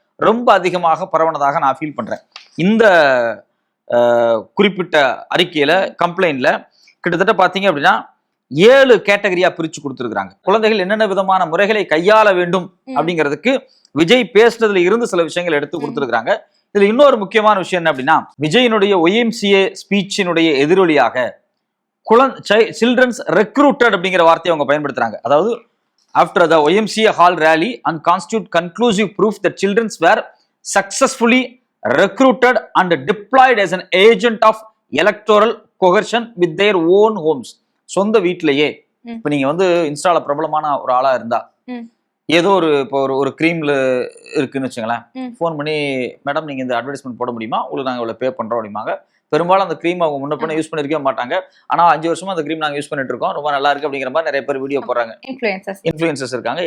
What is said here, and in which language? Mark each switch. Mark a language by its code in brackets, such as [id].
[ta] ரொம்ப அதிகமாக பரவனதாக நான் ஃபீல் பண்றேன். இந்த குறிப்பிட்ட அறிக்கையில கம்ப்ளைண்ட்ல கிட்டத்தட்ட பாத்தீங்க அப்படின்னா 7 கேட்டகரியா பிரிச்சு கொடுத்துருக்காங்க. குழந்தைகள் என்னென்ன விதமான முறைகளை கையாள வேண்டும் அப்படிங்கிறதுக்கு விஜய் பேசுனதுல இருந்து சில விஷயங்கள் எடுத்து கொடுத்துருக்காங்க. இதுல இன்னொரு முக்கியமான விஷயம் என்ன அப்படின்னா, விஜயினுடைய YMCA ஸ்பீச்சினுடைய எதிரொலியாக [en] childrens recruited [ta] அப்படிங்கிற வார்த்தையை அவங்க பயன்படுத்துறாங்க. அதாவது [en] after the YMCA hall rally and constitute conclusive proof that children were successfully recruited and deployed as an agent of electoral coercion with their own homes. [ta] சொந்த வீட்டிலேயே இப்ப நீங்க வந்து இன்ஸ்டால பிரபலமான ஒரு ஆளா இருந்தா ஏதோ இப்போ ஒரு கிரீம்ல இருக்குன்னு வச்சுங்களேன், ஃபோன் பண்ணி மேடம் நீங்க இந்த அட்வர்டைஸ்மெண்ட் போட முடியுமா, உங்களுக்கு நாங்க இவ்வளவு பே பண்றோம் அப்படிம்பாங்க. பெரும்பாலும் அந்த கிரீம் அவங்க முன்ன பண்ண யூஸ் பண்ணிருக்கவே மாட்டாங்க. ஆனா 5 வருஷமா அந்த கிரீம் நாங்க யூஸ் பண்ணிட்டு இருக்கோம், ரொம்ப நல்லா இருக்கு அப்படிங்கிற மாதிரி நிறைய பேர் வீடியோ போடுறாங்க. இன்ஃபுளுசர்ஸ் இருக்காங்க.